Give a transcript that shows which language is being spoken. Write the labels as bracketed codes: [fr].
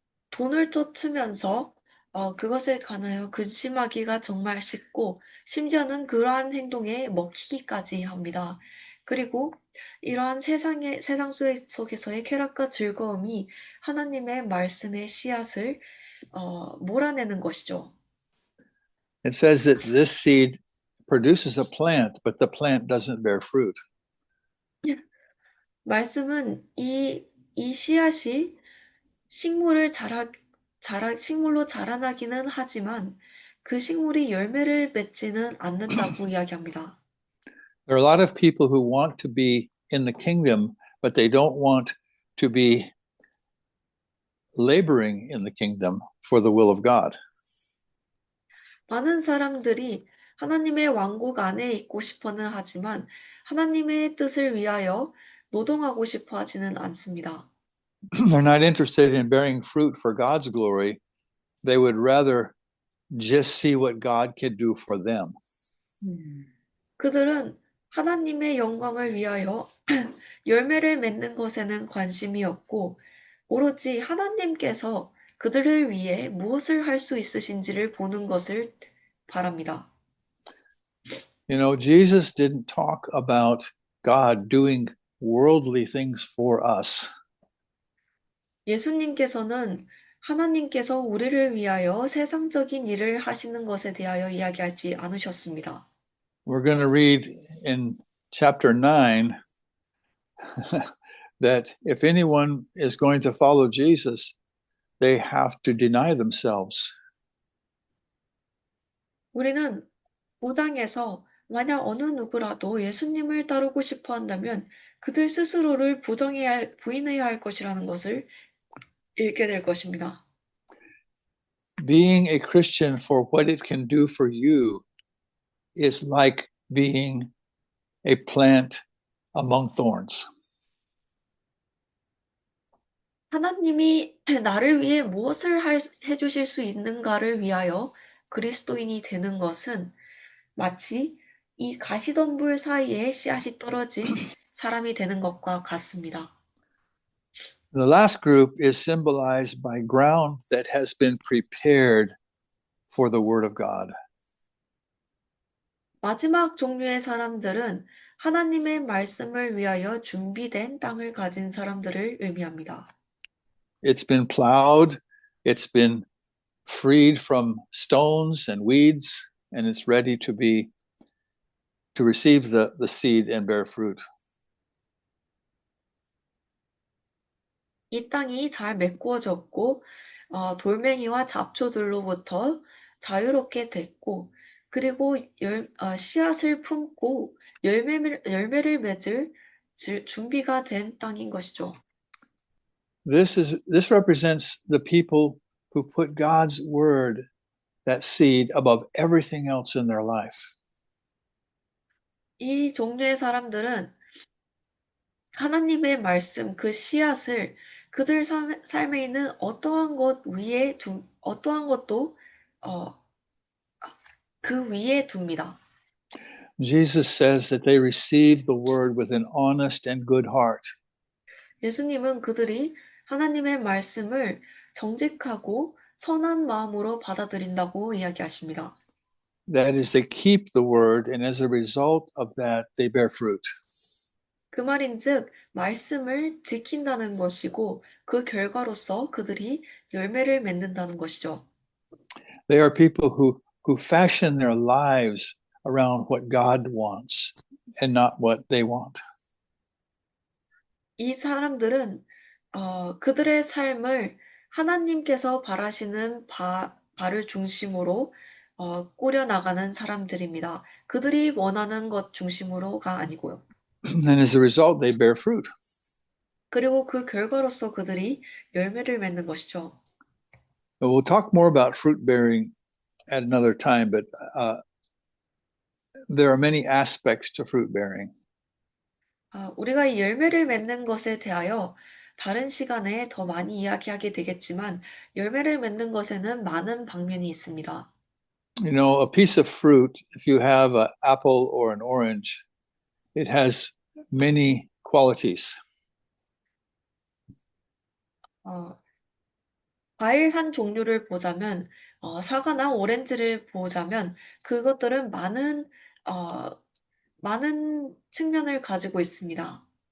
[ko] 돈을 쫓으면서 그것에 관하여 근심하기가 정말 쉽고 심지어는 그러한 행동에 먹히기까지 합니다. 그리고 이러한 세상 속에서의 쾌락과 즐거움이 하나님의 말씀의 씨앗을 몰아내는 것이죠. [en] It says that this seed produces a plant, but the plant doesn't bear fruit. [ko] 말씀은 이 씨앗이 식물로 자라나기는 하지만 그 식물이 열매를 맺지는 않는다고 이야기합니다. [en] There are a lot of people who want to be in the kingdom, but they don't want to be laboring in the kingdom for the will of God. [ko] 많은 사람들이 하나님의 왕국 안에 있고 싶어는 하지만 하나님의 뜻을 위하여 노동하고 싶어 하지는 않습니다. [en] They're not interested in bearing fruit for God's glory. They would rather just see what God can do for them. [ko] 그들은 하나님의 영광을 위하여 열매를 맺는 것에는 관심이 없고 오로지 하나님께서 그들을 위해 무엇을 할 수 있으신지를 보는 것을 바랍니다. [en] You know, Jesus didn't talk about God doing worldly things for us. [ko] 예수님께서는 하나님께서 우리를 위하여 세상적인 일을 하시는 것에 대하여 이야기하지 않으셨습니다. [en] We're going to read in chapter 9 that if anyone is going to follow Jesus, they have to deny themselves. [ko] 우리는 5장에서 만약 어느 누구라도 예수님을 따르고 싶어 한다면 그들 스스로를 부인해야 할 것이라는 것을 읽게 될 것입니다. [en] Being a Christian for what it can do for you is like being a plant among thorns. [ko] 하나님이 나를 위해 무엇을 해주실 수 있는가를 위하여 그리스도인이 되는 것은 마치 이 가시덤불 사이에 씨앗이 떨어진 사람이 되는 것과 같습니다. [en] The last group is symbolized by ground that has been prepared for the Word of God. [ko] 마지막 종류의 사람들은 하나님의 말씀을 위하여 준비된 땅을 가진 사람들을 의미합니다. [en] It's been plowed, it's been freed from stones and weeds, and it's ready to receive the seed and bear fruit. [ko] 이 땅이 잘 메꾸어졌고 돌멩이와 잡초들로부터 자유롭게 됐고 그리고 씨앗을 품고 열매를 맺을 준비가 된 땅인 것이죠. [en] This represents the people who put God's word, that seed, above everything else in their life. [ko] 이 종류의 사람들은 하나님의 말씀, 그 씨앗을 그들 삶에 있는 어떠한 것도 그 위에 둡니다. [en] Jesus says that they receive the word with an honest and good heart. [ko] 예수님은 그들이 하나님의 말씀을 정직하고 선한 마음으로 받아들인다고 이야기하십니다. [en] That is, they keep the word, and as a result of that, they bear fruit. [ko] 그 말인즉 말씀을 지킨다는 것이고 그 결과로서 그들이 열매를 맺는다는 것이죠. [en] They are people who fashion their lives around what God wants and not what they want. [ko] 이 사람들은 그들의 삶을 하나님께서 바라시는 바를 중심으로 꾸려나가는 사람들입니다. 그들이 원하는 것 중심으로가 아니고요. [en] And as a result, they bear fruit. [ko] 그리고 그 결과로서 그들이 열매를 맺는 것이죠. [en] We'll talk more about fruit bearing at another time, but there are many aspects to fruit bearing. [ko] 우리가 이 열매를 맺는 것에 대하여 다른 시간에 더 많이 이야기하게 되겠지만 열매를 맺는 것에는 많은 방면이 있습니다. [en] You know, a piece of fruit, if you have an apple or an orange, it has many qualities. [ko] 과일 한 종류를 보자면 사과나 오렌지를 보자면 그것들은 많은 측면을 가지고 있습니다.